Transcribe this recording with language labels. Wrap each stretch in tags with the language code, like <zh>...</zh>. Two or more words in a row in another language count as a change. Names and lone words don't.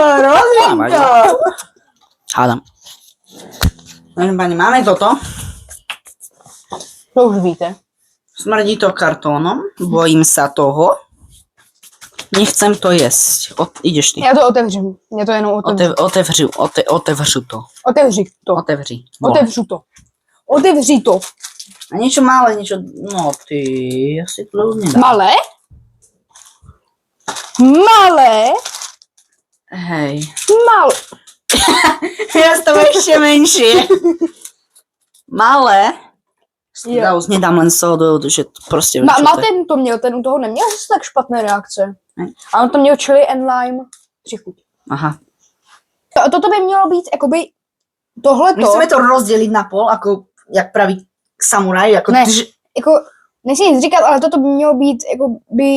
<sk>Hádam. Vážený pani, máme toto.</sk> <cs>To už víte.</cs> <sk>Smrdí to kartónom. Bojím sa toho. Nechcem to jesť. Ideš ty.</sk> <cs>Já to otevřu. Já to jenom otevřu. Otevřu to. Otevři to. Otevři. Otevřu to. Otevři to.</cs> <sk>A niečo malé, niečo... No ty, ja si to už nedám. Malé? Malé? Hej. Malé. Ja to ešte menšie. Malé.</sk> <cs>Jo.</cs> <sk>Ja už nedám len sodu, že proste...</sk> <cs>Martin to měl, ten u toho neměl zase tak špatné reakce. Ne. A on to měl</cs> <en>chili and lime</en> <cs>přichuť. Aha. Toto by mělo být, jakoby, tohleto.</cs> <sk>Musíme to rozdeliť na pol, ako</sk> <cs>jak praví samuraj. Jako Ne, jako, nechci nic říkat, ale toto by mělo být, jakoby,</cs>